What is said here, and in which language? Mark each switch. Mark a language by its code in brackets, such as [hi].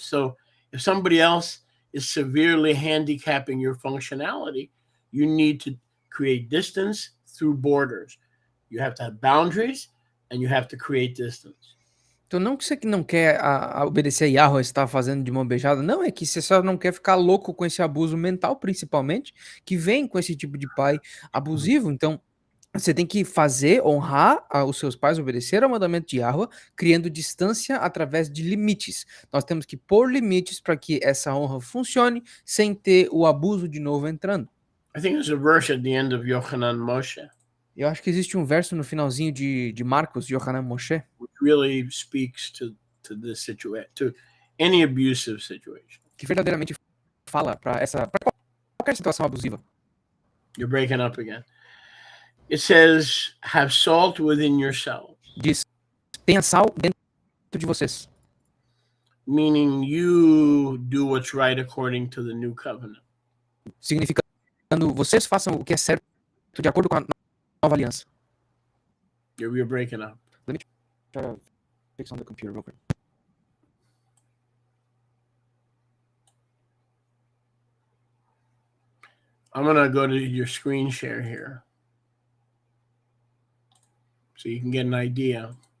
[en] So if somebody else is severely handicapping your functionality, you need to create distance through borders. You have to have boundaries and you have to create distance. [pt] Então não que você que não quer obedecer a Yahweh, está fazendo de mão beijada, não, é que você só não quer ficar louco com esse abuso mental, principalmente, que vem com esse tipo de pai abusivo. Então, você tem que honrar os seus pais, obedecer ao mandamento de Yahweh, criando distância através de limites. Nós temos que pôr limites para que essa honra funcione, sem ter o abuso de novo entrando. [en] I think there's a verse at the end of Yochanan Moshe, [pt] Eu acho que existe um verso no finalzinho de Marcos, de Yohanan Moshe, [en] which really speaks to this situation, to any abusive situation. [pt] que verdadeiramente fala para qualquer situação abusiva. [en] You're breaking up again. It says, have salt within yourselves, [pt] Diz: tenha sal dentro de vocês. [en] meaning you do what's right according to the new covenant. [pt] Significando, vocês façam o que é certo de acordo com a nova aliança. [en] You're breaking up. Let me try to fix on the computer real quick. I'm going to go to your screen share here. so you can get an idea.